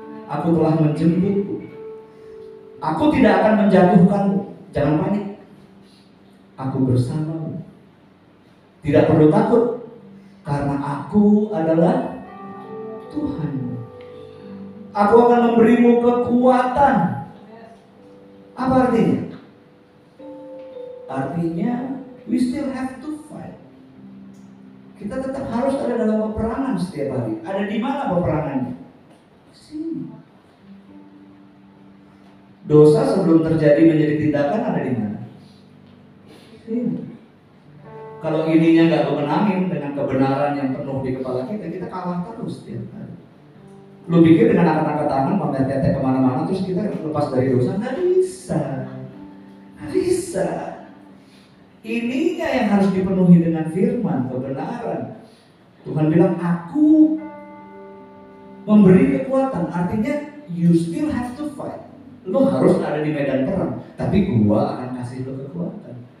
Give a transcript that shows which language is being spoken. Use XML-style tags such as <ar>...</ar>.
<id>Aku telah menjemputmu. Aku tidak akan menjatuhkanmu. Jangan panik. Aku bersamamu. Tidak perlu takut, karena aku adalah Tuhanmu. Aku akan memberimu kekuatan. Apa artinya?</id> <en>Artinya we still have to fight.</en> <id>Kita tetap harus ada dalam peperangan setiap hari. Ada di mana peperangannya? Sini. Dosa sebelum terjadi menjadi tindakan ada di mana? Sini. Kalau ininya nggak kemenangin dengan kebenaran yang penuh di kepala kita, kita kalah terus setiap hari. Lu pikir dengan angkat-angkat tangan, pamer tete kemana-mana, terus kita lepas dari dosa? Nggak bisa. Nggak bisa. Ininya yang harus dipenuhi dengan firman, kebenaran. Tuhan bilang, aku memberi kekuatan.</id> <en>Artinya, you still have to fight.</en> <id>Lu harus ada di medan perang, tapi gua akan kasih lu kekuatan.</id>